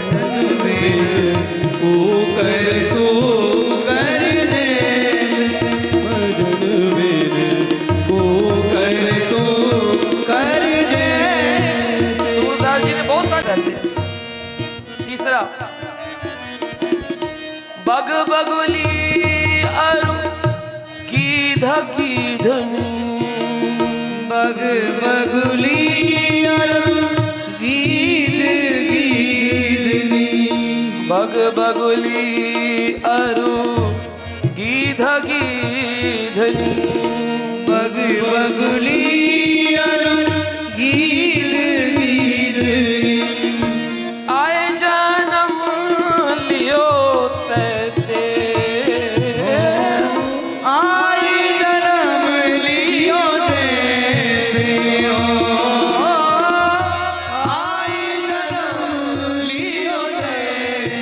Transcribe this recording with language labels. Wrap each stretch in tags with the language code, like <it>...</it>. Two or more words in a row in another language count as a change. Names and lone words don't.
<bra>कुकर सुकर जैसे। भजन बिनु कुकर सुकर जैसे।</bra> <hi>सूरदास जी ने बहुत सारे कहते हैं।</hi> <bra>तीसरा, बग बगुली अरु गीध गीधनी, बग बगुली अरु गीध गीधनी, बग बगुली अरु गीध गीधनी, बग बगुली अरु गीध गीधनी। आए जन्म लियो तैसे, आए जन्म लियो जैसे हो, आए जन्म लियो जैसे।</bra>